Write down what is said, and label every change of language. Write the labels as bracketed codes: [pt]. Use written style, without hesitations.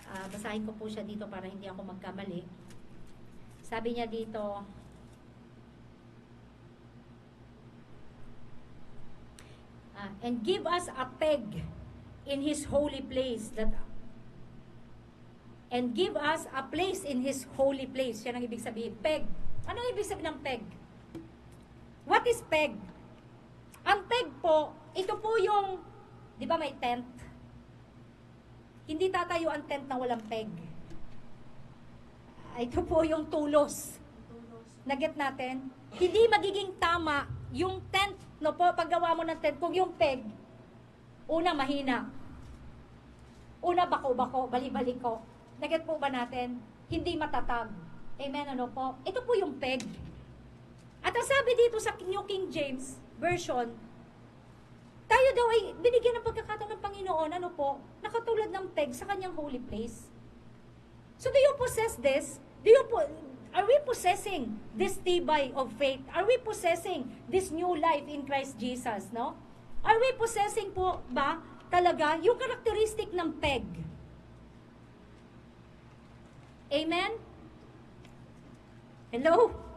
[tl] Basahin ko po siya dito para hindi ako magkamali. Sabi niya dito, [en] and give us a peg in His holy place and give us a place in His holy place. [tl] Yan ang ibig sabihin, peg. Ano ang ibig sabihin ng peg? [en] What is peg? [tl] Ang peg po, ito po yung, di ba may tent? Hindi tatayo ang tent na walang peg. Ito po yung tulos. Naget natin? Hindi magiging tama yung tent, no po, paggawa mo ng tent, kung yung peg, una mahina, una bako-bako, bali-baliko. Naget po ba natin? Hindi matatag. Amen, ano po? Ito po yung peg. At ang sabi dito sa New King James Version, tayo daw ay binigyan ng pagkakataon ng Panginoon, ano po, nakatulad ng peg sa kanyang [en] holy place. So do you possess this? Are we possessing this tibay of faith? Are we possessing this new life in Christ Jesus, no? Are we possessing [tl] po ba talaga yung [en] characteristic ng peg? Amen? Hello?